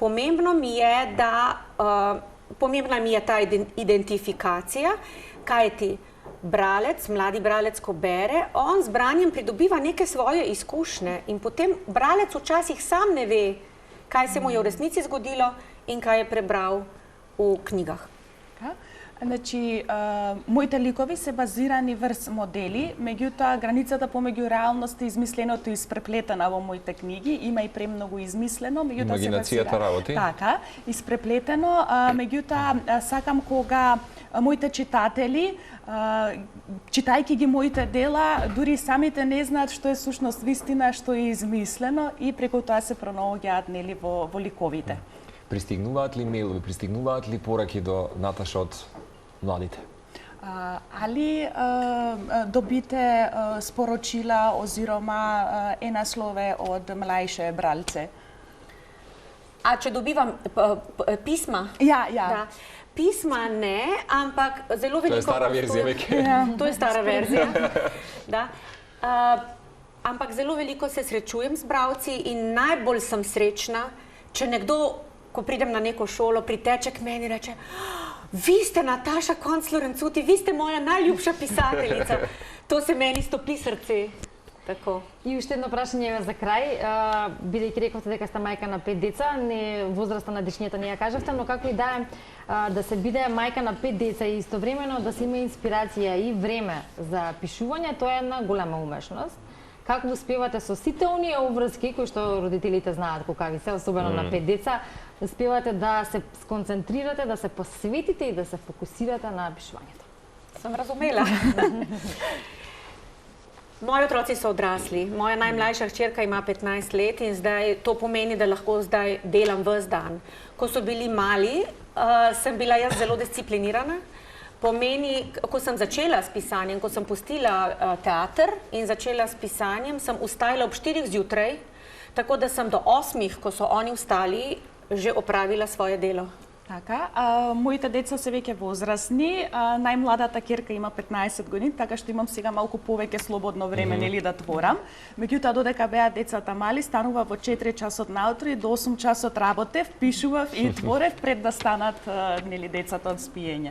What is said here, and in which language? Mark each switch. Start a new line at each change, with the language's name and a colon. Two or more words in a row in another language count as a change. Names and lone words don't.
Slovenian: Pomembno mi je, da pomembna mi je ta identifikacija, kajti bralec, mladi bralec, ko bere, on z branjem pridobiva neke svoje izkušnje in potem bralec včasih sam ne ve, kaj se mu je v resnici zgodilo in kaj je prebral v knjigah.
Macedonian: Значи, моите ликови се базирани врз модели, меѓутоа границата помеѓу реалност и измисленото е испреплетена во моите книги, има и премногу измислено, меѓутоа имагинацијата работи. Така, испреплетено, меѓутоа сакам кога моите читатели, читајќи ги моите дела, дури самите не знаат што е сушност вистина, што е измислено и преку тоа се пронаоѓаат нели во ликовите. Пристигнуваат ли мејлови, пристигнуваат ли пораки до Наташа од младите?
Slovenian: Ali dobite sporočila oziroma naslove od mlajše bralce? A če dobivam pisma? Ja. Da. Pisma ne, ampak zelo veliko... To je stara verzija veke. To je stara verzija. Da. Ampak zelo veliko se srečujem z bralci in najbolj sem srečna, če nekdo, ko pridem na neko šolo, priteče k meni in reče: vi ste Nataša Koncler-Rencuti, vi ste moja najljubša pisateljica. To se meni stopi srce. Tako.
Macedonian: И уште едно прашање за крај, бидејќи рековте дека сте мајка на 5 деца, не возраста на дечињата не ја кажавте, но како и да се биде мајка на 5 деца и истовремено да се има инспирација и време за пишување, тоа е една голема умешност. Како успевате со сите оние обврски кои што родителите знаат кога ви се, особено на 5 деца, успевате да се сконцентрирате, да се посветите и да се фокусирате на пишувањето?
Slovenian: Sem razumela. Moji otroci so odrasli. Moja najmlajša hčerka ima 15 let in zdaj to pomeni, da lahko zdaj delam ves dan. Ko so bili mali, sem bila jaz zelo disciplinirana. Pomeni, ko sem začela s pisanjem, ko sem pustila teater in začela s pisanjem, sem vstajala ob 4 zjutraj, tako da sem do 8, ko so oni vstali, že opravila svoje delo.
Macedonian: Така, моите деца се веќе возрастни, најмладата ќерка има 15 години, така што имам сега малку повеќе слободно време нели да творам. Меѓутоа додека беа децата мали, станува во 4 часот наутро и до 8 часот работев, пишував и творев пред да станат нели децата од спиење.